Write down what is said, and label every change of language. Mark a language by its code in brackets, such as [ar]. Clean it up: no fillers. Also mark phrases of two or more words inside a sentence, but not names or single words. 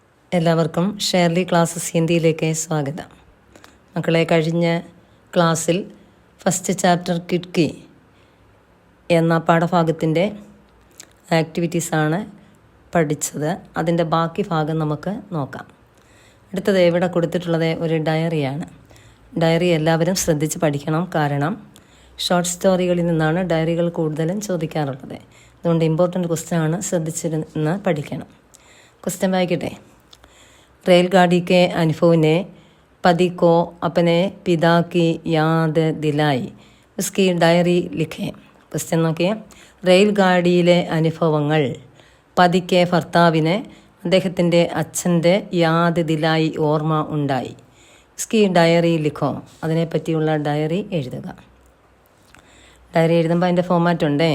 [ml] എല്ലാവർക്കും ഷേർലി ക്ലാസ്സസ് ഹിന്ദിയിലേക്ക് സ്വാഗതം. മക്കളെ, കഴിഞ്ഞ ക്ലാസ്സിൽ [en] first chapter [ml] കിഡ്കി എന്ന പാഠഭാഗത്തിൻ്റെ ആക്ടിവിറ്റീസാണ് പഠിച്ചത്. അതിൻ്റെ ബാക്കി ഭാഗം നമുക്ക് നോക്കാം. അടുത്തത് ഇവിടെ കൊടുത്തിട്ടുള്ളത് ഒരു ഡയറിയാണ്. ഡയറി എല്ലാവരും ശ്രദ്ധിച്ച് പഠിക്കണം. കാരണം [en] short stories [ml] നിന്നാണ് ഡയറികൾ കൂടുതലും ചോദിക്കാറുള്ളത്. അതുകൊണ്ട് [en] important question, [ml] ശ്രദ്ധിച്ചിരുന്ന് പഠിക്കണം. ക്വസ്റ്റ്യൻ വായിക്കട്ടെ। [hi] रेलगाड़ी के अनुभव ने पति को अपने पिता की याद दिलाई, उसकी डायरी लिखें. [ml] क्वेश्चन നോക്കിയേ. റെയിൽഗാഡിയിലെ അനുഭവങ്ങൾ പതിക്ക് ഭർത്താവിന് അദ്ദേഹത്തിൻ്റെ അച്ഛൻ്റെ [hi] याद दिलाई [ml] ഓർമ്മ ഉണ്ടായി. [hi] उसकी डायरी लिखो, [ml] അതിനെപ്പറ്റിയുള്ള ഡയറി എഴുതുക. ഡയറി എഴുതുമ്പോൾ അതിൻ്റെ ഫോമാറ്റ് ഉണ്ടേ.